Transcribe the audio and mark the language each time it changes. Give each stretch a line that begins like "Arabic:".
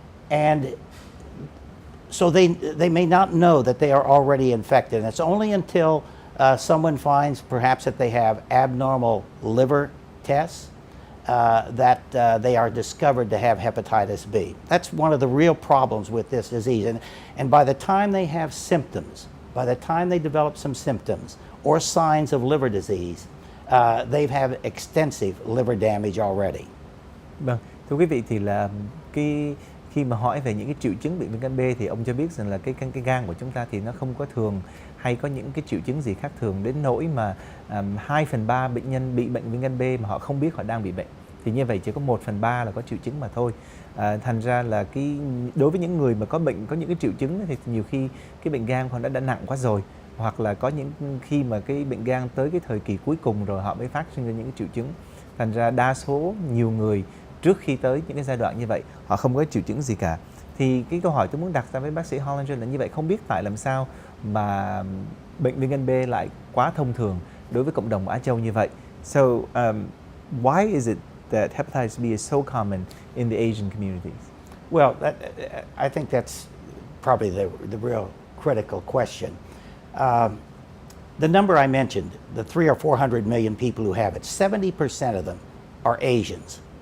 English: And so they may not know that they are already infected. And it's only until someone finds perhaps that they have abnormal liver tests that they are discovered to have hepatitis B. That's one of the real problems with this disease. And by the time they have symptoms, by the time they develop some symptoms or signs of liver disease, they've had extensive liver damage already.
Vietnamese: Vâng, thưa quý vị thì là khi mà hỏi về những cái triệu chứng bị viêm gan B thì ông cho biết rằng là cái gan của chúng ta thì nó không có thường hay có những cái triệu chứng gì khác thường đến nỗi mà 2/3 bệnh nhân bị bệnh viêm gan B mà họ không biết họ đang bị bệnh. Thì như vậy chỉ có 1/3 là có triệu chứng mà thôi. Thành ra là đối với những người mà có bệnh, có những cái triệu chứng thì nhiều khi cái bệnh gan họ đã nặng quá rồi, hoặc là có những khi mà cái bệnh gan tới cái thời kỳ cuối cùng rồi họ mới phát sinh ra những cái triệu chứng. Thành ra đa số nhiều người trước khi tới những cái giai đoạn như vậy họ không có triệu chứng gì cả. Thì cái câu hỏi tôi muốn đặt ra với bác sĩ Hollinger là như vậy, không biết tại làm sao mà bệnh viêm gan B lại quá thông thường đối với cộng đồng Á Châu như vậy.
English: So why is it that hepatitis B is so common in the Asian communities? Well, I think that's probably the real critical question. The number I mentioned, the 300 or 400 million people who have it, 70% of them are Asians.